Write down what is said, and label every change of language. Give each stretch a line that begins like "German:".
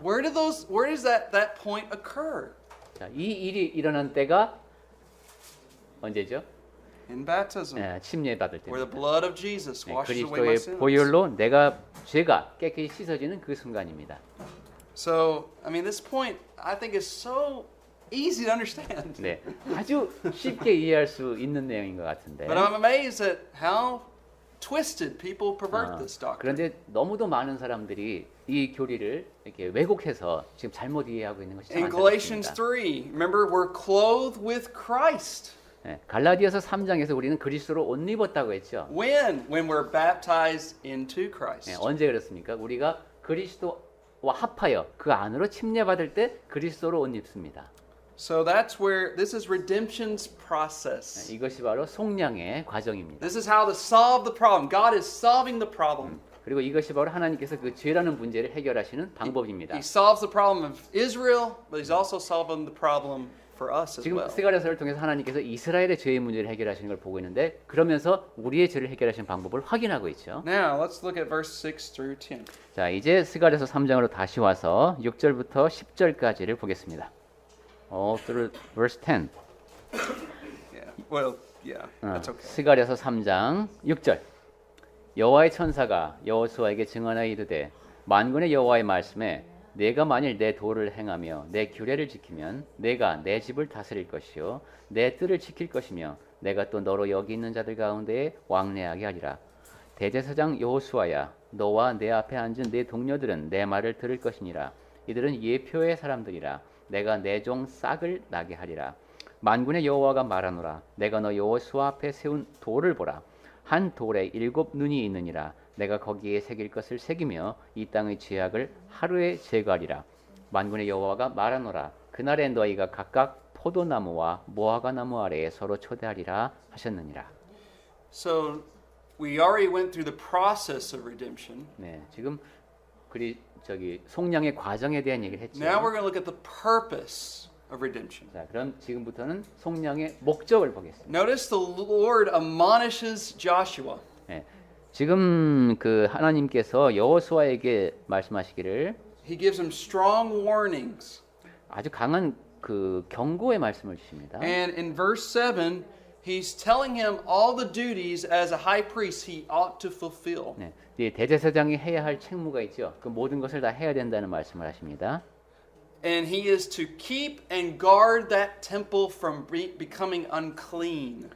English: Where does that point occur?
Korean: 자, 이 일이 일어난 때가 언제죠?
English: In baptism.
Korean: 침례 받을
English: Where the blood of Jesus washes away my
Korean: 그리스도의
English: sins.
Korean: 보혈로 죄가 깨끗이 씻어지는 그 순간입니다.
English: So, I mean, this point I think is so easy to understand.
Korean: 네, 아주 쉽게 이해할 수 있는 내용인 것 같은데.
English: But I'm amazed at how twisted people pervert this doctrine.
Korean: 그런데 너무도 많은 사람들이 이 교리를 이렇게 왜곡해서 지금 잘못 이해하고 있는 것이 참
English: In Galatians
Korean: 안타깝습니다.
English: 3, remember we're clothed with Christ.
Korean: 네, 갈라디아서 3장에서 우리는 그리스도로 옷 입었다고 했죠.
English: When we're baptized into
Korean: 네,
English: Christ.
Korean: 언제 그렇습니까? 우리가 그리스도와 합하여 그 안으로 침례받을 때 그리스도로 옷 입습니다.
English: So that's where this is redemption's
Korean: 네,
English: process.
Korean: 이것이 바로 속량의 과정입니다.
English: This is how to solve the problem. God is solving the problem.
Korean: 그리고 이것이 바로 하나님께서 그 죄라는 문제를 해결하시는 방법입니다.
English: He solves the problem of Israel, but he's also solving the problem for us as
Korean: 지금
English: well.
Korean: 스가랴서를 통해서 하나님께서 이스라엘의 죄의 문제를 해결하시는 걸 보고 있는데 그러면서 우리의 죄를 해결하시는 방법을 확인하고 있죠.
English: Now, let's look at verse 6 through 10.
Korean: 자, 이제 스가랴서 3장으로 다시 와서 6절부터 10절까지를 보겠습니다.
English: through verse 10. Yeah. Well, yeah. That's okay.
Korean: 스가랴서 3장 6절. 여호와의 천사가 여호수아에게 증언하여 이르되 만군의 여호와의 말씀에 내가 만일 내 도를 행하며 내 규례를 지키면 내가 내 집을 다스릴 것이요 내 뜰을 지킬 것이며 내가 또 너로 여기 있는 자들 가운데에 왕래하게 하리라. 대제사장 여호수아야 너와 내 앞에 앉은 내 동료들은 내 말을 들을 것이니라. 이들은 예표의 사람들이라. 내가 내 종 싹을 나게 하리라. 만군의 여호와가 말하노라. 내가 너 여호수아 앞에 세운 돌을 보라. 한 돌에 7 눈이 있느니라. 내가 거기에 새길 것을 새기며 이 땅의 죄악을 하루에 제거하리라. 만군의 여호와가 말하노라. 그날에 너희가 각각 포도나무와 무화과 나무 아래에 서로 초대하리라 하셨느니라.
English: So, we already went through the process of redemption.
Korean: 네, 지금 속량의 과정에 대한 얘기를 했죠.
English: Now we're going to look at the purpose of redemption.
Korean: 자, 그럼 지금부터는 속량의 목적을 보겠습니다.
English: Notice the Lord admonishes Joshua.
Korean: 네, 지금 그 하나님께서 여호수아에게 말씀하시기를
English: He gives him strong warnings.
Korean: 아주 강한 그 경고의 말씀을 주십니다.
English: And in verse 7, he's telling him all the duties as a high priest he ought to fulfill.
Korean: 네, 이 대제사장이 해야 할 책무가 있죠. 그 모든 것을 다 해야 된다는 말씀을 하십니다.
English: And he is to keep and guard that temple from becoming unclean.